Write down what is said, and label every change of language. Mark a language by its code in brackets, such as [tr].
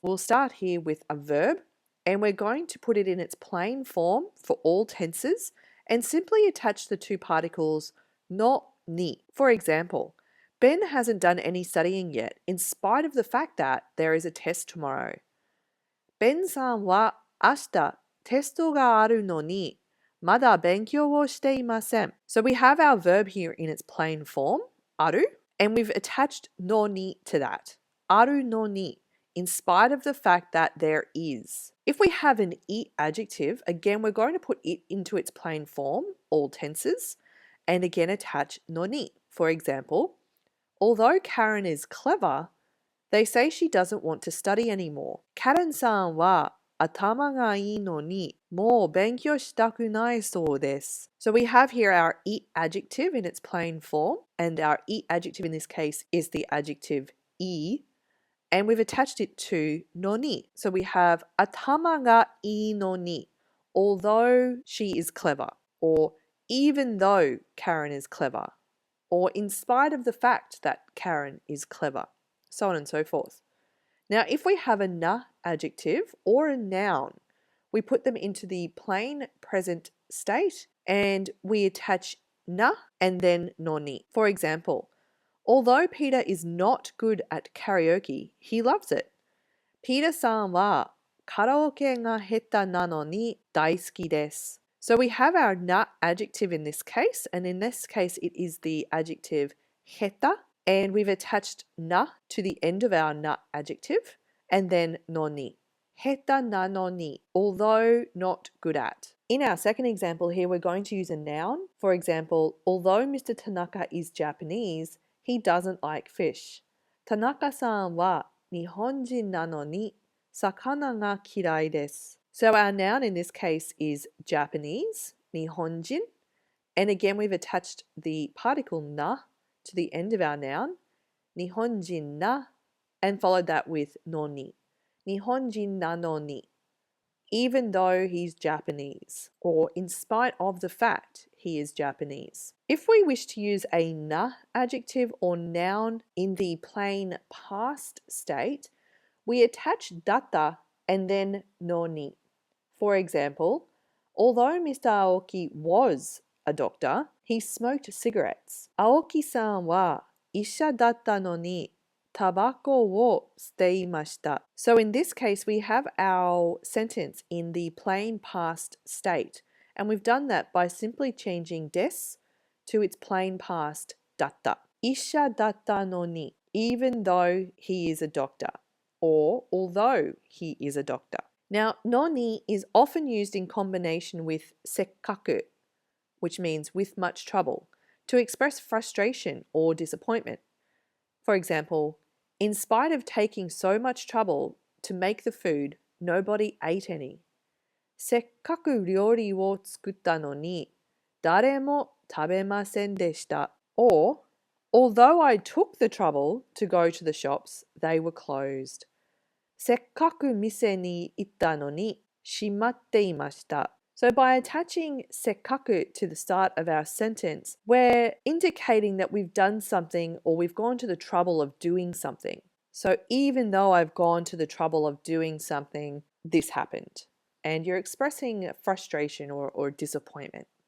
[en] We'll start here with a verb and we're going to put it in its plain form for all tenses and simply attach the two particles no, ni. For example, Ben hasn't done any studying yet in spite of the fact that there is a test tomorrow. [ja] ベンさんは明日テストがあるのにまだ勉強をしていません。 [en] So we have our verb here in its plain form, ある, and we've attached のに to that. あるのに, in spite of the fact that there is. If we have an it adjective, again we're going to put it into its plain form, all tenses, and again attach のに. For example, although Karen is clever, they say she doesn't want to study anymore. [ja] Karen さんは頭がいいのにもう勉強したくないそうです。 [en] So we have here our it adjective in its plain form, and our it adjective in this case is the adjectiveい, and we've attached it to のに. So we have 頭がいいのに, although she is clever, or even though Karen is clever, or in spite of the fact that Karen is clever. So on and so forth. Now, if we have a na adjective or a noun, we put them into the plain present state and we attach na and then noni. For example, although Peter is not good at karaoke, he loves it. [ja] Peter さんはカラオケが下手なのに大好きです. [en] So we have our na adjective in this case, and in this case it is the adjective 下手, and we've attached na to the end of our na adjective, and then noni. 下手なのに, although not good at. In our second example here, we're going to use a noun. For example, although Mr. Tanaka is Japanese, he doesn't like fish. [ja] Tanaka さんは日本人なのに魚が嫌いです. [en] So our noun in this case is Japanese, 日本人, and again we've attached the particle na to the end of our noun, 日本人な, and followed that with のに. 日本人なのに, even though he's Japanese, or in spite of the fact he is Japanese. If we wish to use a na adjective or noun in the plain past state, we attach data and then no ni. For example, although Mr. Aoki was a doctor, he smoked cigarettes. [ja] Aoki さんは医者だったのにタバコを吸っていました. [en] So in this case, we have our sentence in the plain past state, and we've done that by simply changing des to its plain past だった. 医者だったのに, even though he is a doctor, or although he is a doctor. Now, noni is often used in combination with sekkaku, which means with much trouble, to express frustration or disappointment. For example, in spite of taking so much trouble to make the food, nobody ate any. [ja] せっかく料理を作ったのに、誰も食べませんでした. [en] Or, although I took the trouble to go to the shops, they were closed. [ja] せっかく店に行ったのに閉まっていました. [en] So by attaching せっかく to the start of our sentence, we're indicating that we've done something or we've gone to the trouble of doing something. So even though I've gone to the trouble of doing something, this happened. And you're expressing frustration or disappointment.